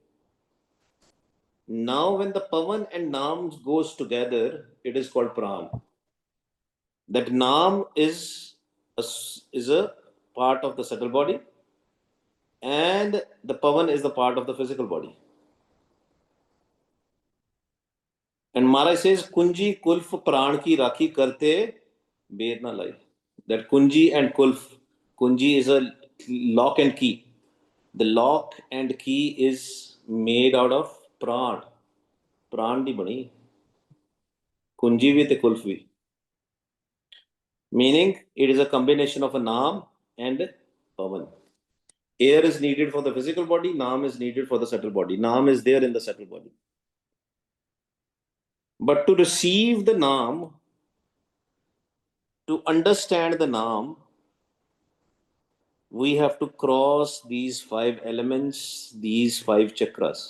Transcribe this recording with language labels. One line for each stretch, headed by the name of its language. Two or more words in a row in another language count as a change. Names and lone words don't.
English: Now, when the pavan and nam goes together, it is called pran. That nam is a part of the subtle body, and the pavan is the part of the physical body. And Maharaj says,
Punjabi: ਕੁੰਜੀ ਕੁਲਫ਼ ਪ੍ਰਾਣ ਕੀ ਰਾਖੀ ਕਰਤੇ ਬੇਰ ਨ ਲਾਈ.
English: That kunji and kulf. Kunji is a lock and key. The lock and key is made out of pran.
Punjabi: ਪ੍ਰਾਣ ਦੀ ਬਣੀ। ਕੁੰਜੀ ਵੀ ਤੇ ਕੁਲਫ਼ ਵੀ.
English: Meaning, it is a combination of a naam and pavan. Air is needed for the physical body, naam is needed for the subtle body. Naam is there in the subtle body. But to receive the naam, to understand the naam, we have to cross these five elements, these five chakras.